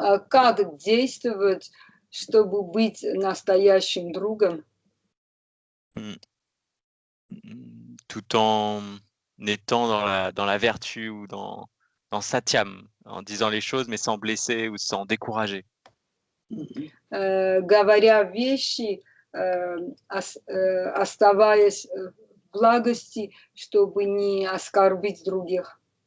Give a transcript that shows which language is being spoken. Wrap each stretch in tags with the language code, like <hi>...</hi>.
<ru>Как действовать, чтобы быть настоящим другом?</ru> <fr>Tout en étant dans la vertu ou dans satyam, en disant les choses mais sans blesser ou sans décourager.</fr> <ru>Говоря вещи, оставаясь в благости, чтобы не оскорбить других.</ru>